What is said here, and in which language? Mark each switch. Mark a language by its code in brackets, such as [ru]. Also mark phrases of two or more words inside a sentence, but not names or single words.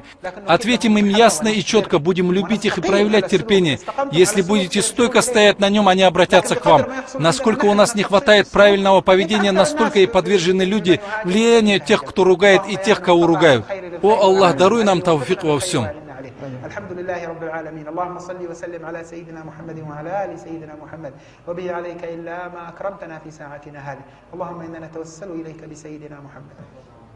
[ru] Ответим им ясно и четко, будем любить их и проявлять терпение. Если будете стойко стоять на нем, они обратятся к вам. Насколько у нас не хватает правильного поведения, настолько и подвержены люди влиянию тех, кто ругает, и тех, кого ругают. О Аллах, даруй нам тауфик во всем. [ar] الحمد لله رب العالمين اللهم صل وسلم على سيدنا محمد وعلى آل سيدنا محمد وبه عليك إلا ما أكرمتنا في ساعتنا هذه اللهم إنا نتوسل إليك بسيدنا محمد